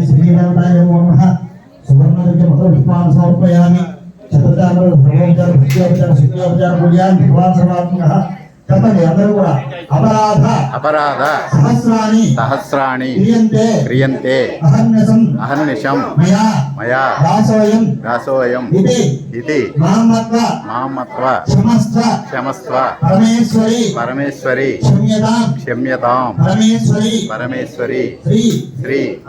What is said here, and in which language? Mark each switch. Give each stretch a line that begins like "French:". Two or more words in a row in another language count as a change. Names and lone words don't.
Sanskrit: श्री देवताय नमः सुवर्णस्य मधुपुष्पान् समर्पयामि चतुर्दामर सर्वोपचार भक्त्योपचार सिद्ध्योपचार पूजयामि भगवान् सर्वात्मकः
Telugu: చెప్పండి అందరూ కూడా
Sanskrit: అపరాధ సహస్రాణి క్రియంతే అహర్నిశం మయా దాసోయం ఇది మామత్వ క్షమస్వ పరమేశ్వరి క్షమ్యతాం పరమేశ్వరి శ్రీ